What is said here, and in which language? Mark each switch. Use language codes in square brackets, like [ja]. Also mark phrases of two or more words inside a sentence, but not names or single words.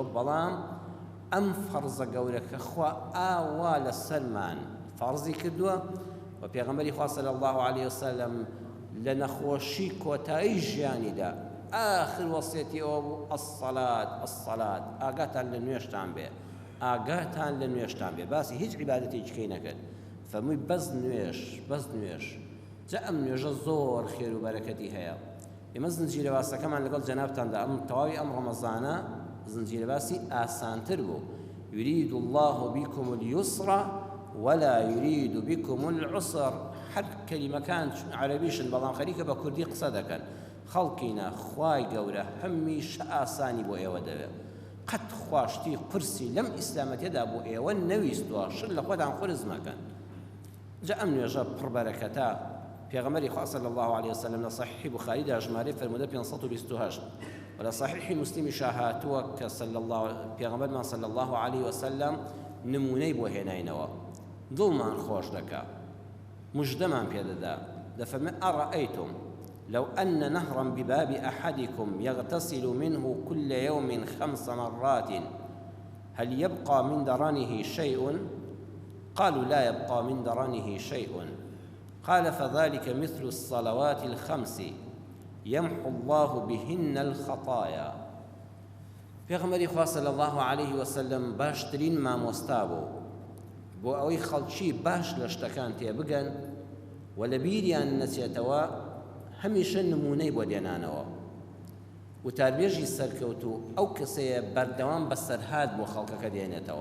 [ckb] بەڵام ئەم فەرزە گەورەکە خوا ئاوا لەسەرمان فەرزی کردووە و پێغەمبەری خوا [ar] صلی الله علیه وسلم [ckb] لە نەخۆشی کۆتایی ژیانیدا آخر وەسیەتی ئەوە بوو ئەسسەلات، ئاگاتان لە نوێژتان بێ، ئاگاتان لە نوێژتان بێ، باسی هیچ عیبادەتێکی نەکرد، فەرمووی بەس نوێژ جا ئەم نوێژە زۆر خێر و بەرەکەتی هەیە. ئێمە زنجیرە باسەکەمان لەگەڵ جەنابتاندا ئەم تەواوی ئەم ڕەمەزانە زنجیرە باسی ئاسانتر بوو. [ar] يريد الله بكم اليسر ولا يريد بكم العسر. [ckb] هەر کەلیمەکان عەرەبیشن بەڵام خەریکە بە کوردی قسە دەکەن. خەڵکینە خوای گەورە هەمیشە ئاسانی بۆ ئێوە دەوێت. قەت خواشتی قرسی لەم ئیسلامەتیەدا بۆ ئێوە نەویستووە، شر لە خۆتان قورس مەکەن. جا ئەم نوێژە پڕبەرەکەتە پێغەمبەری خوا [ar] صلی الله عليه وسلم [ckb] لە صحیح بوخاریدا ژمارەی فەرموودە 528 و لە صحیح مسلمیشا هاتووە کە پێغەمبەرمان [ar] صلی الله عليه وسلم [ckb] نمونەی بۆ هێناینەوە، دڵمان خۆش دەکا، مژدەمان پێدەدا، دەفەرمێ [ar] ئەڕەئەیتم لو أن نهرا بباب أحدكم يغتسل منه كل يوم 5 مرات هل يبقى من درنه شيء؟ قالوا لا يبقى من درنه شيء. قال فذلك مثل الصلوات الخمس يمحو الله بهن الخطايا. [ckb] پێغەمبەری خوا [ar] صلی الله عليه وسلم [ckb] باشترین مامۆستا بوو بۆ ئەوەی خەڵکی باش لە شتەکان تێبگەن و لە بیریان نەچێتەوە هەمیشە نمونەی بۆ دێنانەوە. وتاربێژی سەرکەوتو ئەو کەسەیە بەردەوام بەسەرهات بۆ خەڵکەکە دێنێتەوە.